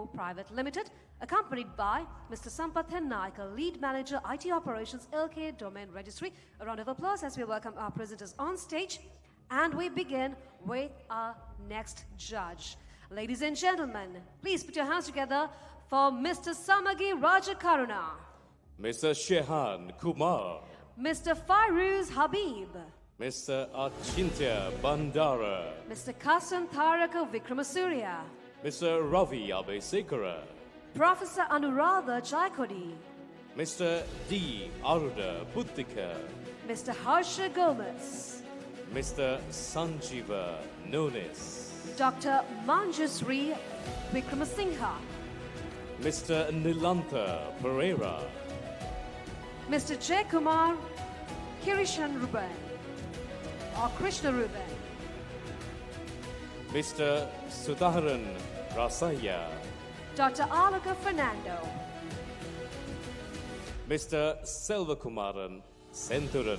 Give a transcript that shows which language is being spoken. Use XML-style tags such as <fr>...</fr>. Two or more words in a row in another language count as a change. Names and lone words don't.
<en>Private Limited, accompanied by Mr. Sampath Naika, lead manager IT operations LK Domain Registry. A round of applause as we welcome our presenters on stage, and we begin with our next judge. Ladies and gentlemen, please put your hands together for Mr. Samagi Rajakaruna, Mr. Shehan Kumar, Mr. Fairuz Habib, Mr. Achintya Bandara, Mr. Kasan Tharaka Vikramasuriya, Mr. Ravi Abesekara, Professor Anuradha Jaikodi, Mr. D. Aruda Buddhika, Mr. Harsha Gomez, Mr. Sanjeeva Nonis, Dr. Manjusri Vikramasinghe, Mr. Nilantha Pereira, Mr. Jay Kumar Kirishan Ruben, or Krishna Ruben, Mr. Sudharan Rasaya, Dr. Alaka Fernando, Mr. Selvakumaran Senthuran,</en>